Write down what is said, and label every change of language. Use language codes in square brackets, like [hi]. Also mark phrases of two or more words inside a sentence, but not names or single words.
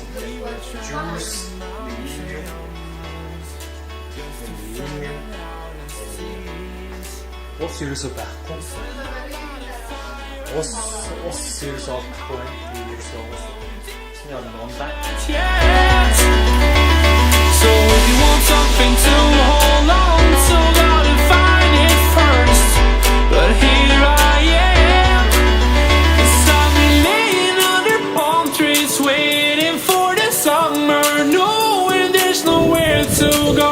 [mn] Juice, ус ерөөсөө байхгүй. Ус ерөөсөө олохгүй. Ерөөсөө ус. Яа нонда. [en] So if you want something to hold on to, gotta find it first. But here I am, 'cause I've been laying under palm trees, waiting for the summer, knowing there's nowhere to go.